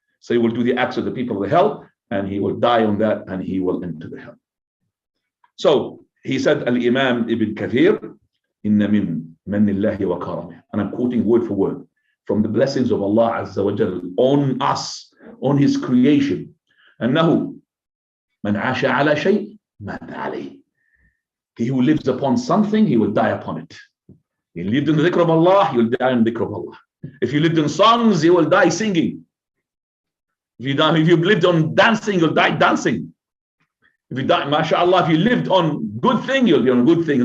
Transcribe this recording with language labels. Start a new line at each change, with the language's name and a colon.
English: So he will do the acts of the people of the hell, and he will die on that, and he will enter the hell. So he said,
Arabic: Al-Imam Ibn Kathir, Inna min mannillahi wa karamih.
English: And I'm quoting word for word. From the blessings of Allah Azza wa Jal on us, on his creation.
Arabic: أنه من عاش على شيء مات عليه.
English: He who lives upon something, he will die upon it. He lived in the dhikr of Allah, he will die in the dhikr of Allah. If you lived in songs, you will die singing. If you lived on dancing, you'll die dancing. If you die, mashallah, if you lived on good thing, you'll be on a good thing.